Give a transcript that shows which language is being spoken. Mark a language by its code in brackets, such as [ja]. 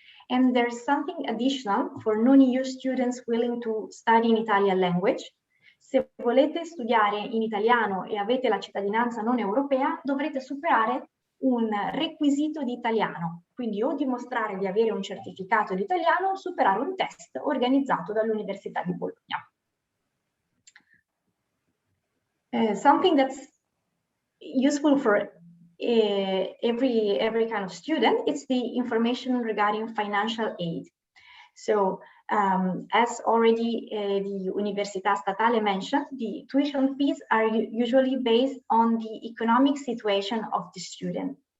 [en] And there's something additional for non-EU students willing to study in Italian language. [it] Se volete studiare in italiano e avete la cittadinanza non europea, dovrete superare un requisito di italiano, quindi o dimostrare di avere un certificato di italiano o superare un test organizzato dall'Università di Bologna. [en] Something that's useful for every kind of student, it's the information regarding financial aid. So as already the Università Statale mentioned, the tuition fees are usually based on the economic situation of the student.